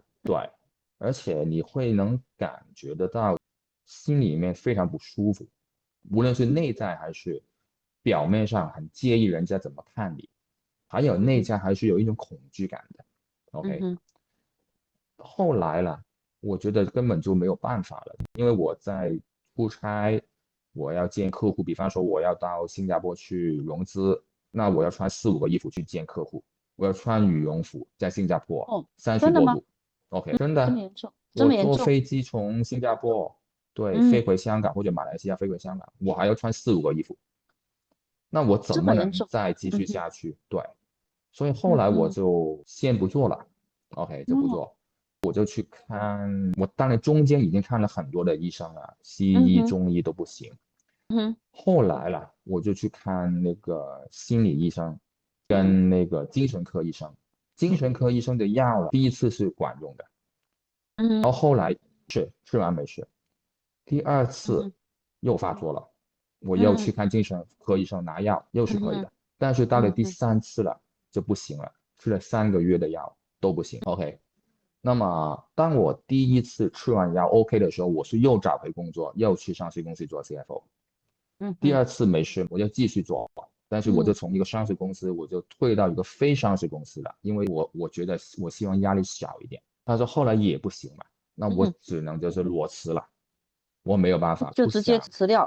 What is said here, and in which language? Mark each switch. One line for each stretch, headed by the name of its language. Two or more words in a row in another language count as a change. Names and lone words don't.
Chinese: 对，而且你会能感覺得到心裡面非常不舒服，無論是內在還是表面上很介意人家怎麼看你，還有內在還是有一種恐懼感的。OK，後來了，我覺得根本就沒有辦法了，因為我在出差，我要見客戶，比方說我要到新加坡去融資，那我要穿4、5個衣服去見客戶。我要穿羽绒服，在新加坡30多度。OK， 真的，这么严重？我坐飛機從新加坡飛回香港或者馬來西亞飛回香港，我還要穿4、5個衣服。那我怎麼能再繼續下去？對，所以後來我就先不做了。OK，就不做。我就去看，我當然中間已經看了很多的醫生了，西醫、中醫都不行。後來了，我就去看那個心理醫生。跟那個精神科醫生，精神科醫生的藥第一次是管用的，然後後來吃完沒事，第2次又發作了，我又去看精神科醫生拿藥，又是可以的，但是到了第3次了就不行了，吃了3個月的藥都不行。OK， 那麼當我第1次吃完藥 OK 的時候，我是又找回工作，又去上市公司做 CFO，第2次沒事，我就繼續做。但是我就從一個上市公司，我就退到一個非上市公司了，因為我覺得我希望壓力小一點。但是後來也不行嘛，那我只能就是裸辭了，我沒有辦法，就直接辭掉了。